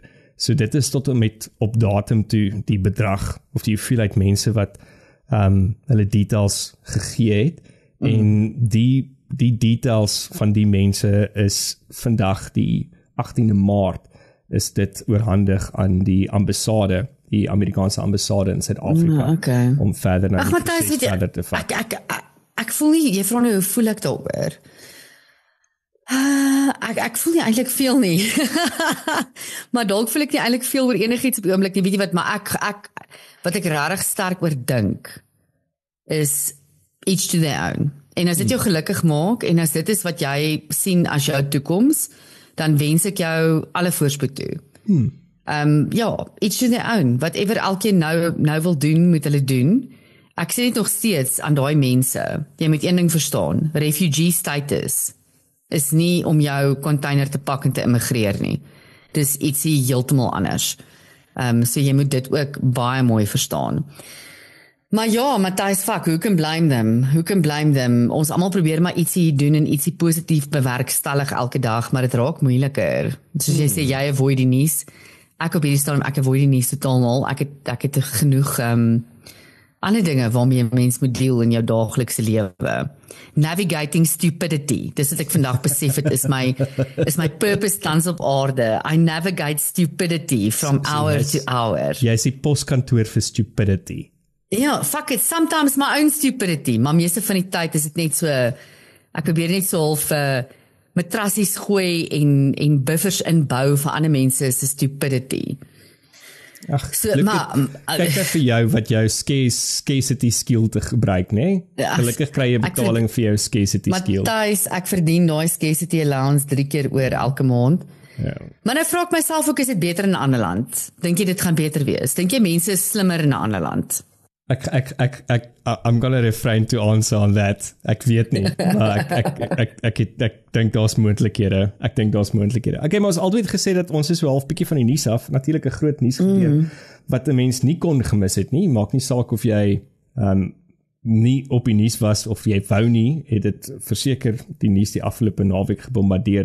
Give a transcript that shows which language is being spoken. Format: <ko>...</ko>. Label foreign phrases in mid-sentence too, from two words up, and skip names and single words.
<af>So dit is tot en met op datum toe die bedrag of die hoeveelheid mense wat hulle details gegee het en die details van die mense is vandag die 18de Maart is dit oorhandig aan die ambassade, die Amerikaanse ambassade in Suid-Afrika om verder na die proses verder te vat. Ek voel nie, jy vra nou hoe voel ek daaroor? Ek voel nie eintlik veel nie. Maar dalk voel ek nie eintlik veel oor enigiets op die oomblik nie, weet jy wat, maar wat ek regtig sterk oor dink is</af> <en>each to their own.</en> <af>En as dit jou gelukkig maak en as dit is wat jy sien as jou toekoms, dan wens ek jou alle voorspoed toe. Ja,</af> <en>each to their own.</en> <af>Whatever elkeen nou wil doen, moet hulle doen. Ek sê dit nog steeds aan daai mense. Jy moet een ding verstaan.</af> <en>Refugee status</en> <af>is nie om jou container te pak en te immigreer nie. Dis ietsie heeltemal anders. So jy moet dit ook baie mooi verstaan. Maar ja, Matthys,</af> <en>who can blame them? Who can blame them?</en> <af>Ons almal probeer maar ietsie doen en ietsie positief bewerkstellig elke dag, maar dit raak moeiliker. Soos jy sê, jy avoid die nuus. Ek op hierdie stadium, ek avoid die nuus totaal. Ek het genoeg ander dinge waarmee 'n mens moet deel in jou daaglikse lewe.</af> <en>Navigating stupidity.</en> <af>Dis wat ek vandag besef het is my purpose tans op aarde.</af> <en>I navigate stupidity from hour to hour.</en> <af>Jy is die poskantoor vir stupidity. Ja,</af> <en>fuck it, sometimes my own stupidity,</en> <af>maar meeste van die tyd is dit net so, ek probeer net so half matrassies gooi en buffers inbou vir ander mense se stupidity. Ag, so, kyk net vir jou wat jou</af> <en>scarcity skill</en> <af>te gebruik, né? Gelukkig kry jy betaling vir jou</af> <en>scarcity skill.</en> <af>Matthys, ek verdien daai</af> <en>scarcity allowance</en> <af>3 keer oor elke maand. Ja. Maar nou vra ek myself ook, is dit beter in 'n ander land? Dink jy dit gaan beter wees? Dink jy mense is slimmer in 'n ander land?</af> <en>I'm gonna refrain to answer on that.</en> <af>Ek weet nie, maar ek dink daar's moontlikhede. Okay, maar ons altyd gesê dat ons is so half bietjie van die nuus af, natuurlik 'n groot nuus gebeur wat 'n mens nie kon gemis het nie. Maak nie saak of jy nie op die nuus was of jy wou nie, het dit verseker die nuus die afgelope naweek gebombardeer.</af>